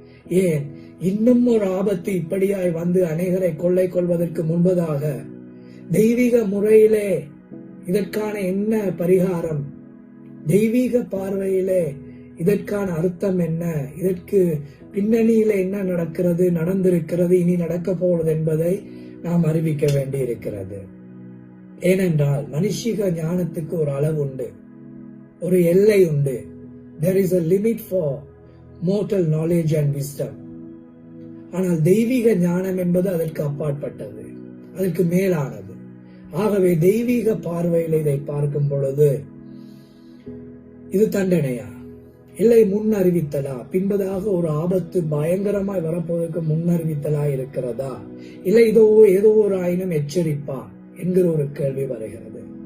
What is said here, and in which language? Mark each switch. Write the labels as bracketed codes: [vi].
[ta] ஏன் இன்னும் ஒரு ஆபத்து இப்படியாய் வந்து அநேகரை கொள்ளை கொள்வதற்கு முன்பதாக தெய்வீக முறையிலே இதற்கான என்ன பரிகாரம், தெய்வீக பார்வையிலே இதற்கான அர்த்தம் என்ன, இதற்கு பின்னணியில என்ன நடக்கிறது, நடந்திருக்கிறது, இனி நடக்க போவது என்பதை நாம் அறிவிக்க வேண்டி இருக்கிறது. ஏனென்றால் மனுஷிக ஞானத்துக்கு ஒரு அளவு உண்டு, ஒரு எல்லை உண்டு. [en] There is a limit for mortal knowledge and wisdom. [ta] ஆனால் தெய்வீக ஞானம் என்பது அதற்கு அப்பாற்பட்டது, அதற்கு மேலானது. ஆகவே தெய்வீக பார்வையில் இதை பார்க்கும் பொழுது இது தண்டனையா, இல்லை முன் அறிவித்தலா, பின்பதாக ஒரு ஆபத்து பயங்கரமாய் வரப்போவதற்கு முன் அறிவித்தலா இருக்கிறதா, இல்லை ஏதோ ஒரு ஆயினும் எச்சரிப்பா என்கிற ஒரு கேள்வி வருகிறது.